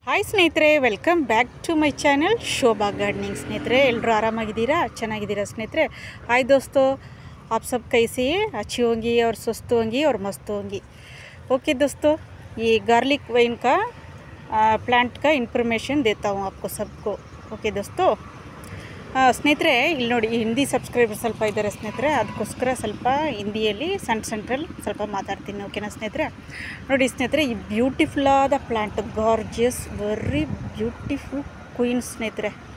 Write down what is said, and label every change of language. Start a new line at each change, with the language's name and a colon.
Kannada: Hi ಸ್ನೇಹಿತರೆ, welcome back to my channel Shobha gardening. स्नेहितरे ಎಲ್ಲರೂ ಆರಾಮಾಗಿದ್ದೀರಾ, ಚೆನ್ನಾಗಿದ್ದೀರಾ ಸ್ನೇಹಿತರೆ?
Hindi: हाय दोस्तों, आप सब कैसे हैं? अच्छी होंगी और स्वस्थ होंगी और मस्त होंगी। ओके दोस्तों, ये गार्लिक वाइन का प्लांट का इन्फॉर्मेशन देता हूँ आपको सबको। ओके दोस्तों,
Kannada: ಸ್ನೇಹಿತರೆ ಇಲ್ಲಿ ನೋಡಿ, ಹಿಂದಿ ಸಬ್ಸ್ಕ್ರೈಬರ್ ಸ್ವಲ್ಪ ಇದ್ದಾರೆ ಸ್ನೇಹಿತರೆ, ಅದಕ್ಕೋಸ್ಕರ ಸ್ವಲ್ಪ ಹಿಂದಿಯಲ್ಲಿ ಸೆಂಟ್ರಲ್ ಸ್ವಲ್ಪ ಮಾತಾಡ್ತೀನಿ, ಓಕೆನಾ ಸ್ನೇಹಿತರೆ? ನೋಡಿ ಸ್ನೇಹಿತರೆ, ಈ ಬ್ಯೂಟಿಫುಲ್ ಆದ plant, gorgeous very beautiful queen ಸ್ನೇಹಿತರೆ.